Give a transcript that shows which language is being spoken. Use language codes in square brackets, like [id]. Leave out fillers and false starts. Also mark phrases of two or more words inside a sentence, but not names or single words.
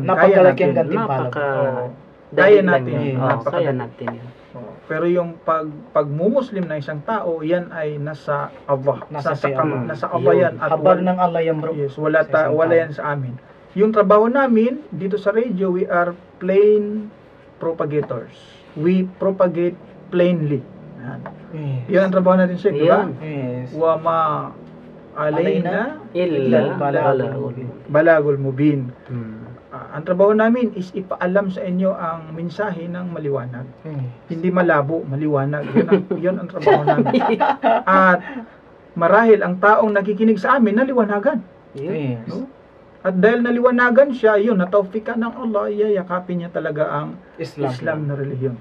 [tl] Napakalaki ang Kaya gantimpala. napaka... Oo. dali Kaya lang natin yun. yun. Oo, Napakadali. kaya natin yun. Oo. Pero yung pagmumuslim na isang tao, yan ay nasa Allah. Nasa kay Allah. Nasa Allah Yun. yan. At Habag ng Allah yan, bro. yes, Sa isang wala tao. yan sa amin. Yung trabaho namin dito sa radio, [en] we are plain propagators. We propagate plainly. [tl] Yan. Yes. Yan ang trabaho natin siya, di ba? Yan. Yes. [ar] وما علينا Illa Balagul balagul. البلاغ المبين. Hmm. [tl] Ang trabaho namin is ipaalam sa inyo ang mensahe ng maliwanag. Hindi malabo, maliwanag. Yun ang trabaho namin. At marahil ang taong nakikinig sa amin naliwanagan. Yes. No? At dahil naliwanagan siya, yun, natawfikan ng Allah, iyayakapin niya talaga ang Islam na relihiyon.